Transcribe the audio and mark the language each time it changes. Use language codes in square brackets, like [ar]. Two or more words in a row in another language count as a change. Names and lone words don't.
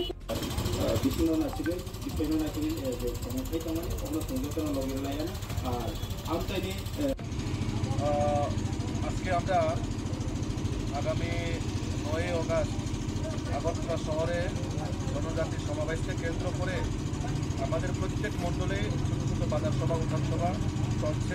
[trp] बिसिनो नासिगोन बिफोरनो नासिगोन जे समस्या थारमाने अब्ला संजोगना लगेलायाना আর আমতাইনি। [bn] আজকে আমরা আগামী 9 আগস্ট আগরতলা শহরে জনজাতি সমাবেশকে কেন্দ্র করে আমাদের প্রত্যেক মণ্ডলে ছোটো ছোটো বাজার সভা উঠান সভা চলছে।